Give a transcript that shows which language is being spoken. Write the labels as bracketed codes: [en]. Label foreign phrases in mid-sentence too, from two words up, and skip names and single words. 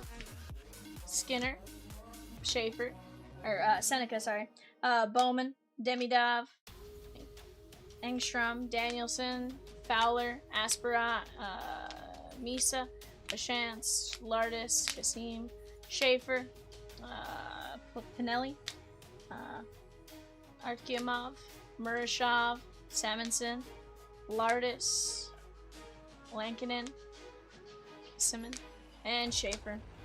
[en] Skinner, Schaefer, or Seneca, sorry, Bowman, Demidov, Engstrom, Danielson, Fowler, Aspera, Misa, Lachance, Lardis, Kasim, Schaefer, Pinelli, Artyomov, Murashov, Samonson, Lardis, Lankinen, Simon, and Schaefer.